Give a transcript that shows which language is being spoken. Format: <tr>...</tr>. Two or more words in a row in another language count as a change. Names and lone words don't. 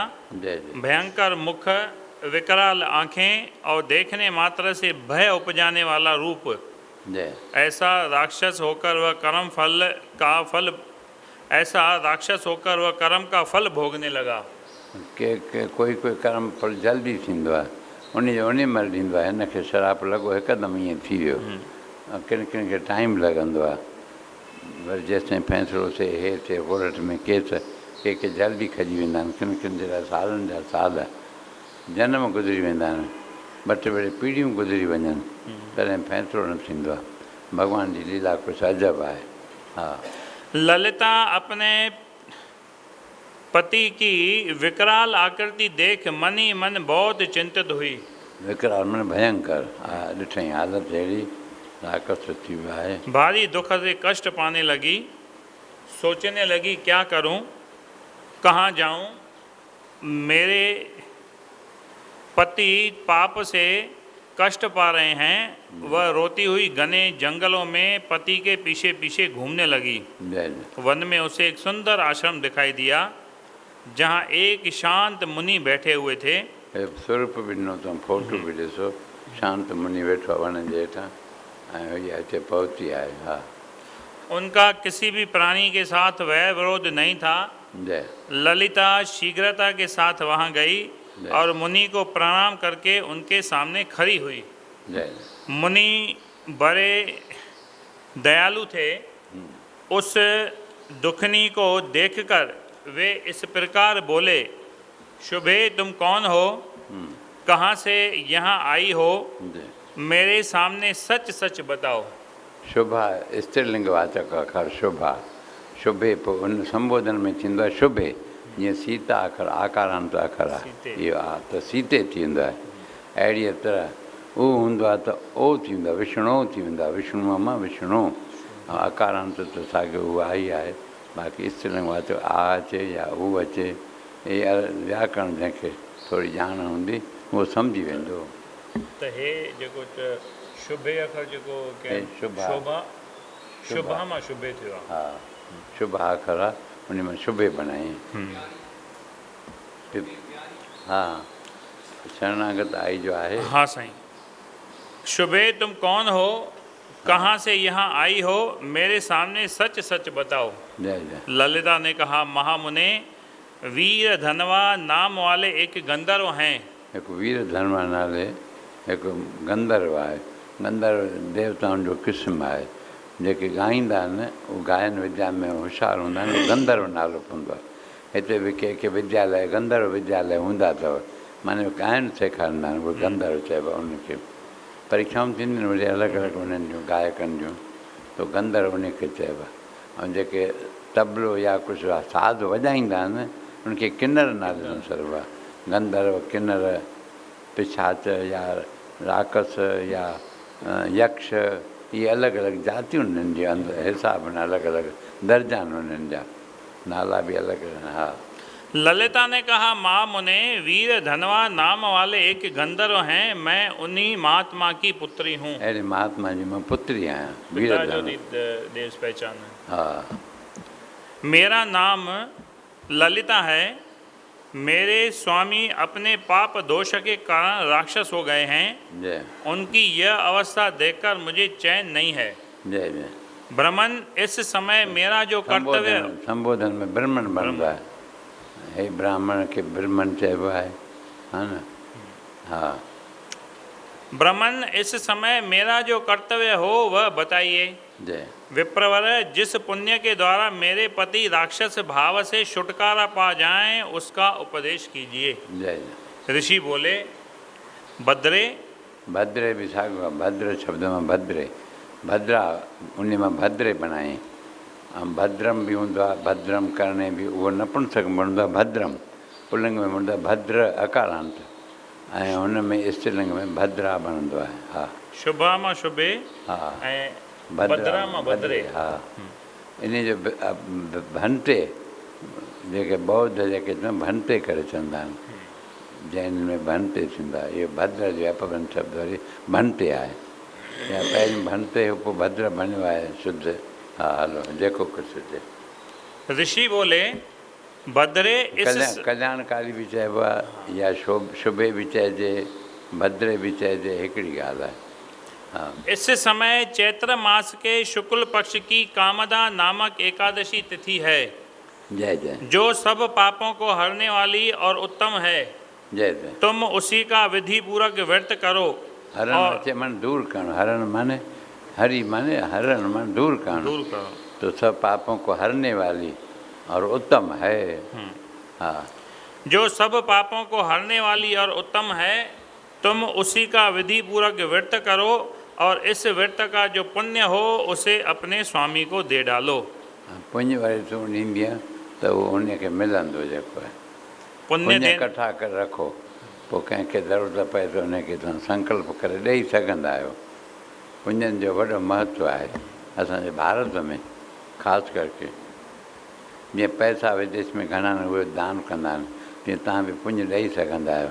<hi>जय जय। भयंकर मुख, विकराल आंखें और देखने मात्र से भय उपजाने वाला रूप, जय। ऐसा राक्षस होकर वह कर्म का फल भोगने लगा।</hi> <sd>के कोई कर्म फल जल्दी थींदो आहे, उन महिल ॾींदो आहे। हिनखे श्राप लॻो हिकदमि ईअं थी वियो। किन किन खे टाइम लॻंदो आहे, वरी जेसिताईं फ़ैसिलो थिए, हे थिए, कोर्ट में केस, के जल्दी खजी वेंदा आहिनि, किन किन जे लाइ सालनि जा साल जनम गुज़री वेंदा आहिनि, ॿ टे भेरे पीढ़ियूं गुज़री वञनि, तॾहिं फ़ैसिलो न थींदो आहे। भॻवान जी लीला कुझु अजब आहे। हा</sd> <hi>ललिता अपने पति की विकराल आकृति देख मन ही मन बहुत चिंतित हुई। विकराल मन भयंकर,</hi> <sd>हा ॾिठई हालत अहिड़ी, राक्षस थी वियो आहे।</sd> <hi>भारी दुख से कष्ट पाने लगी, सोचने लगी क्या करूं, कहाँ जाऊं, मेरे पति पाप से कष्ट पा रहे हैं। वह रोती हुई घने जंगलों में पति के पीछे पीछे घूमने लगी। वन में उसे एक सुंदर आश्रम दिखाई दिया, जहाँ एक शांत मुनि बैठे हुए थे।</hi> <sd>स्वरूप भी ॾिनो अथऊं, फोटो भी ॾिसो, शांत मुनि वेठो आहे वण जे हेठां, ऐं इहा हिते पहुती आहे। हा</sd> <hi>उनका किसी भी प्राणी के साथ वैर विरोध नहीं था। जय। ललिता शीघ्रता के साथ वहाँ गई और मुनि को प्रणाम करके उनके सामने खड़ी हुई। जय। मुनि बड़े दयालु थे। उस दुखनी को देखकर वे इस प्रकार बोले, शुभे, तुम कौन हो, कहाँ से यहाँ आई हो, मेरे सामने सच सच बताओ। शुभा</hi> <sd>स्त्रीलिंग वाचक अखर शुभा, शुभे पोइ उन संबोधन में थींदो आहे शुभे, जीअं सीता अखर आकारांत अखर आहे, इहो आहे त सीते थी वेंदो आहे। अहिड़ीअ तरह उ हूंदो आहे त ओ थी वेंदो आहे, विष्णु थी वेंदो आहे, विष्णुअ मां विष्णु, आकारांत त साॻियो उहा आई आहे। बाक़ी स्त्रीलिंग वाचक आ अचे या हू अचे, इहा व्याकरण जंहिंखे थोरी ॼाण हूंदी उहो सम्झी वेंदो। त हे जेको शुभे अखर जेको शुभा मां शुभे थियो आहे। हा शुभा अखर आहे, उन में शुभे बनाई। हा शरणागत आई जो आहे। हाँ साईं।</sd> <hi>शुभे, तुम कौन हो, कहाँ से यहाँ आई हो, मेरे सामने सच सच बताओ। जय जय। ललिता ने कहा, महामुने, वीर धनवा नाम वाले एक गंधर्व हैं।</hi> <sd>एक वीर धनवा नाले एक गंधर्व आहे। गंधर्व देवताउनि जो क़िस्म आहे, जेके ॻाईंदा आहिनि उहे गायन विद्या में होशियारु हूंदा आहिनि, गंधर्व नालो पवंदो आहे। हिते बि के विद्यालय गंधर्व विद्यालय हूंदा अथव, माने गायन सेखारींदा आहिनि, उहे गंधर्व चइबो आहे। उनखे परीक्षाऊं थींदियूं आहिनि वरी अलॻि अलॻि उन्हनि जूं गायकनि जूं, त गंधर्व उनखे चइबो आहे। ऐं जेके तबलो या कुझु साज़ वॼाईंदा आहिनि उनखे किन्नर नाले सां सॾिबो आहे। गंधर्व, किन्नर, पिशाच या राक्षस या यक्ष, इहे अलॻि अलॻि जातियूं उन्हनि जे अंदरि हिसाब आहिनि, अलॻि अलॻि दर्जा आहिनि उन्हनि जा, नाला बि अलॻि आहिनि। हा</sd> <hi>ललिता ने कहा, महामुने, वीर धनवा नाम वाले एक गंधर्व हैं, मैं उन्हीं महात्मा की पुत्री हूँ।</hi> <sd>अहिड़े महात्मा जी मां पुत्री आहियां,</sd> <hi>वीर देश पहचान है। हा मेरा नाम ललिता है। मेरे स्वामी अपने पाप दोष के कारण राक्षस हो गए हैं। जय। उनकी यह अवस्था देखकर मुझे चैन नहीं है। जय जय। ब्राह्मण, इस समय मेरा जो कर्तव्य,</hi> <sd>संबोधन में ब्राह्मण बनता है, हे ब्राह्मण खे ब्रह्मन चइबो आहे, हा न। हाँ,</sd> <hi>ब्राह्मण, इस समय मेरा जो कर्तव्य हो वह बताइए। जय। विप्रवर, जिस पुण्य के द्वारा मेरे पति राक्षस भाव से छुटकारा पा जाएं उसका उपदेश कीजिए। जय। ऋषि बोले, भद्रे।</hi> <sd>भद्रे बि साॻियो आहे, भद्र शब्द में भद्रे, भद्रा उन में भद्रे बनाए। ऐं भद्रम बि हूंदो आहे, भद्रम करणे बि, उहो नपुंसक हूंदो आहे भद्रम, पुल्लिंग में हूंदो आहे भद्र अकारांत, ऐं हुन में स्त्रीलिंग में भद्रा बनंदो आहे। हा, शुभा मां शुभे, हा, ऐं भद्रा मां भद्रे। हा, इन जो भंते जेके बौद्ध जेके भंते करे चवंदा आहिनि, जैन में भंते थींदा, इहो भद्र जो अपभ्रंश शब्द वरी भंते आहे, या पहिरीं भंते पोइ भद्र बणियो आहे शुद्ध। हा, हलो जेको कुझु हुजे।</sd> <hi>ऋषि बोले, भद्रे इस</hi> <sd>कल्याणकारी बि चइबो आहे, या शुभे बि चइजे, भद्रे बि चइजे, हिकिड़ी ॻाल्हि आहे। हाँ,</sd> <hi>इस समय चैत्र मास के शुक्ल पक्ष की कामदा नामक एकादशी तिथि है, जय जय, जो सब पापों को हरने वाली और उत्तम है। जय जय। तुम उसी का विधि पूर्वक व्रत करो।</hi> <sd>हरण अचे मन दूर करणु, हरण माने हरि माने हरण मन दूर करणु,</sd> <hi>तो सब पापों को हरने वाली और उत्तम है।</hi> <sd>हाँ,</sd> <hi>जो सब पापों को हरने वाली और उत्तम है, तुम उसी का विधि पूर्वक व्रत करो और इस व्रत का जो पुण्य हो उसे अपने स्वामी को दे डालो।</hi> <sd>पुण्य वारी तूं ॾींदी आहे त उहो उनखे मिलंदो जेको आहे। पुण्य इकठा करे रखो, पोइ कंहिंखे ज़रूरत पए त उनखे तव्हां संकल्प करे ॾेई सघंदा आहियो। पुण्यनि जो वॾो महत्व आहे असांजे भारत में, ख़ासि करके जीअं पैसा विदेश में घणा आहिनि उहे दान कंदा आहिनि, तीअं तव्हां बि पुण्य ॾेई सघंदा आहियो।</sd>